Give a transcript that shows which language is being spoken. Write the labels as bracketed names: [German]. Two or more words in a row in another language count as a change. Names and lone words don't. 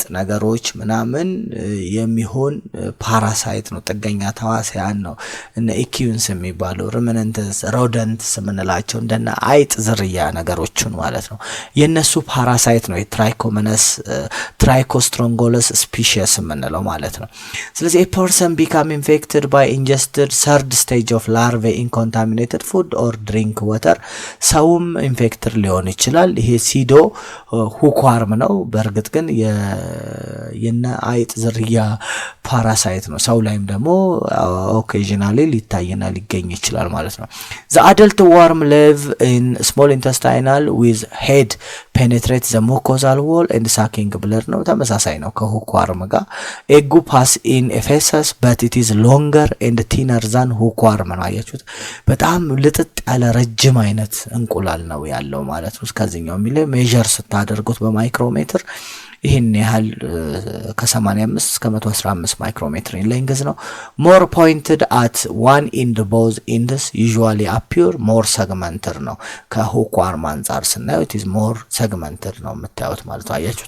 [Amharic] ነገሮች ምናምን የሚሆን ፓራሳይት ነው፣ ጥገኛ ተዋሲያን ነው እነ ኢኩንስ የሚባሉ። [English] ruminants rodents [Amharic] የምንላቸው እንደነ አይጥ ዝርያ ነገሮችን ማለት ነው። የነሱ ፓራሳይት ነው የትራይኮመነስ ትራይኮስትሮንጎለስ ስፒሺስ የምንለው ማለት ነው። ስለዚህ [English] a person become infected by ingested third stage of larvae in contaminated food or drink water [Amharic] ሰውም ኢንፌክተር ሊሆን ይችላል። ይሄ [English] pseudo hookworm [Amharic] ነው። በእርግጥ ግን የነ አይጥ ዝርያ ፓራሳይት ነው። ሰው ላይም ደግሞ ኦኬዥናሊ ሊታይና ሊገኝ ይችላል ማለት ነው። [English] the adult worm live in small intestinal with head penetrate the mucosal wall and sucking blood [Amharic] ነው። ተመሳሳይ ነው ከሁኳርም ጋር። ኤጉ [English] pass in ephesus but it is longer and thinner than [Amharic] ሁኳርም ነው። አያችሁት? በጣም ልጥጥ ያለ ረጅም አይነት እንቁላል ነው ያለው ማለት ነው። ከዚህኛው ሚለ ሜዠር ስታደርጉት በማይክሮሜትር ይሄን ያህል ከ85 እስከ 115 ማይክሮሜትር ሌንግዝ ነው። [English] more pointed at one end both ends usually appear more segmented [Amharic] ነው። ከሁኳርም አንፃር ስናየው [English] it is more segmented [Amharic] ነው የምታዩት ማለት ነው። አያችሁት?